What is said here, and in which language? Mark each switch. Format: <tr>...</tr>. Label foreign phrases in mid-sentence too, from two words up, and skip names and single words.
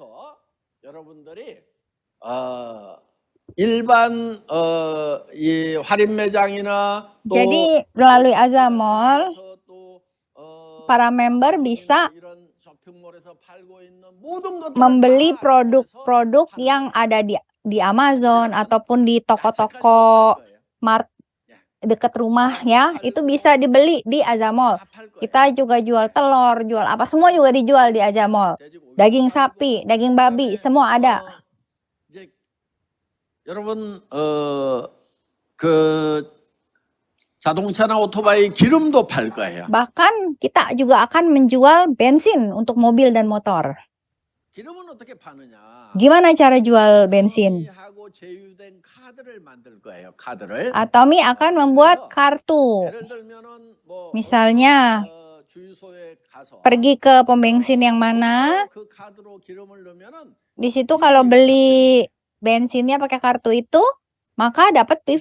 <id>Jadi melalui Azamol, para member bisa membeli produk-produk yang ada di Amazon ataupun di toko-toko mart dekat rumah ya, itu bisa dibeli di Azamol. Kita juga jual telur, jual apa, semua juga dijual di Azamol. Daging sapi, daging babi, semua ada.</id> <ko>여러분 자동차나 오토바이 기름도 팔 거예요.</ko> <id>Bahkan kita juga akan menjual bensin untuk mobil dan motor.</id> <ko>기름은 어떻게 파느냐?</ko> <id>Gimana cara jual bensin? Atomy akan membuat kartu. Misalnya pergi ke pom bensin yang mana, di situ kalau beli bensinnya pakai kartu itu, maka dapat PV.</id>